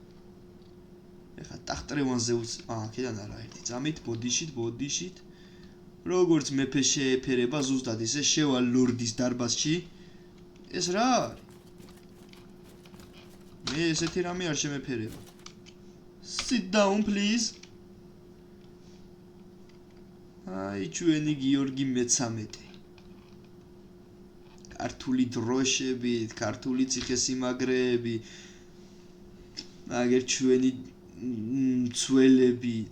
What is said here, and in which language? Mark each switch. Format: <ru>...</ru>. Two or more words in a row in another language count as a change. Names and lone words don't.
<ka>ეხლა ტახტრევანზე აქედან არა ერთი წამით, ბოდიშით. როგორც მეფე შეეფერება ზუსტად ისე შევა ლორდის დარბაზში. ეს რა არის? მე ესეთი რამე არ შემეფერება.</ka> <en>Sit down please.</en> <ka>აი ჩვენი გიორგი მე-13. ქართული დროშები, ქართული ციხესიმაგრეები. აგერ ჩვენი მცველებიც.</ka>